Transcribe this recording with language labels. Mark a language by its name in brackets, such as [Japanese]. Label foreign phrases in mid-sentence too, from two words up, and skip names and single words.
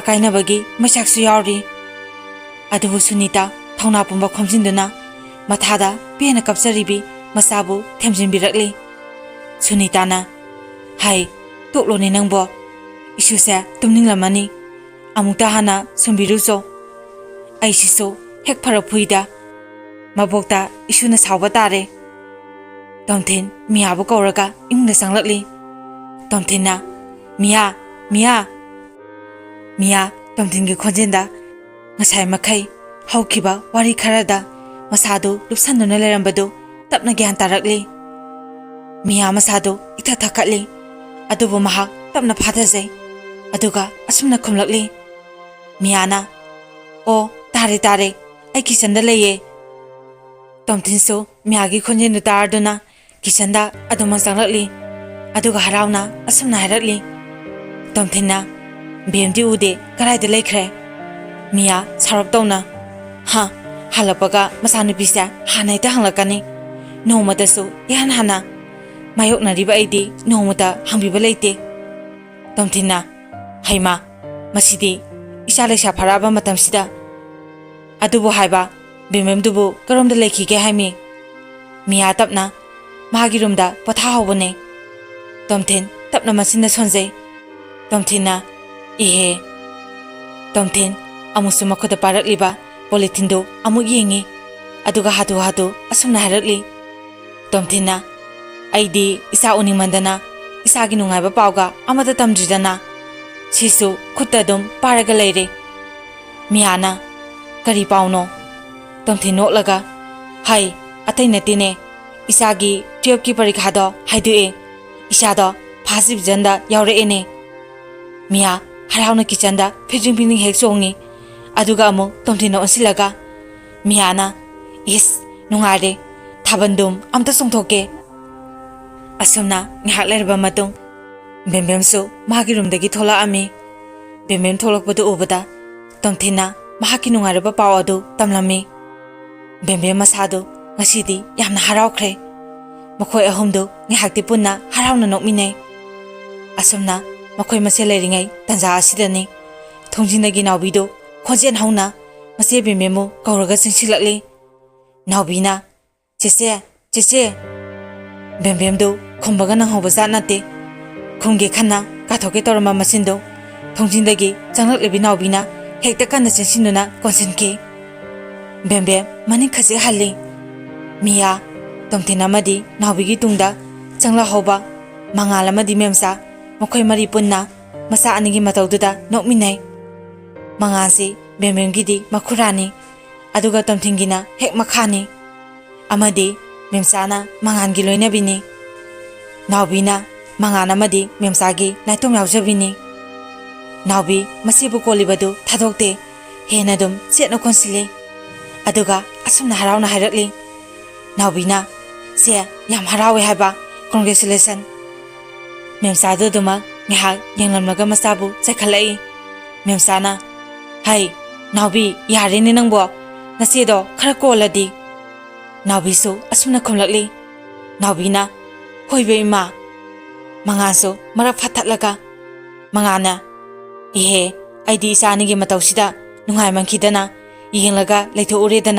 [Manipuri] kainabagi masaksu yauri adubu Sunita thawna pumba khomjinduna mathada pena kapsaribi masabu themjinbirakli Sunitana hai toklone nangbo isuse tumninglamani amukta hana sumbiruso aisiso hek pharakphuida mabokta isuna sawba tare Tomthin miyabu kauraga imungda sanglakli Tomthina miya Tomthingi khonjenda ngasai makhai haukiba wari kharada masado lupsanduna lerambado tapna gyan tarakli miya masado itha thakatli adubu mahak tapna phathase aduga asumna khumlakli miyana o tare ai kisanda leye Tomthinso miyagi khonjenu tarduna kisanda aduma sanglakli aduga harauna asumna harakli Tomthina bemdi ude karaida lekhre miya sarap tawna ha halapaga masanupisa hanaita hanglakani nomadasu yan hana mayoknariba aidi nomada hangbiba leite Tomthina haima masidi isalesa pharaba matamsida adubu haiba bememdubu karomda lekhige haimi miya tapna magirumda patha hobone Tomthin tapna masinda sonjai Tomthina ihe Tomthin amusu makhoda parakliba polythene amuk yengi aduga hatu asumna harakli Tomthina aidi isa unimandana isagi nungaiba pauga amata tamjidana sisu khutta dum paraga leire miyana kari pauno Tomthin nolaga hai atai natine isagi 12 ki parikha do haidue isado phasib janda yaure ene miya harauna kichanda phijing hek songi aduga amu Tomthina onsilaga miyana is nungare thabandum amta songthoke asumna ngihak lerba matung bembemso magirumdagi thola ami bembem tholakpadu ubada Tomthina mahaki nungaraba paw adu tamlami bembem masado ngasidi yamna haraukre makhoi ahumdu ngihakti punna harauna nokminai asumna makhoi mase leringai tanja asidani thongjindagi nawbido khonjen hauna mase bembemu kauraga singsilakli nawbina chese bembemdo khombaga nanghoba janate khumge khanna kathoke torama masindo thongjindagi changlaklebi nawbina hekta kanna chensinuna konsenke bembem maning khaje halli miya Tomthina madi nawbigi tungda changla hoba mangala madi memsa makhoi mari punna masa anigi mataududa nokminai mangasi bembemgidi makhurani aduga Tomthingina hek makhani amadi memsana mangangi loinabini nawbina mangana madi memsagi naitom yaujabini nawbi masibu kolibadu thadokte henadum chetna konsile aduga asumna harauna hairakli nawbina se yam harawe haiba congratulation memsadu duma ngihak yanglamnaga masabu chakhalai memsana hai nawbi yarene nangbo nasedo khara koladi nawbisu asumna khomlakli nawbina Hoiba ima. Manganso marak phathatlaga. Mangana. Ihe, aidi isanigi matawsida nungai mankidana yenglaga leitho'uredana.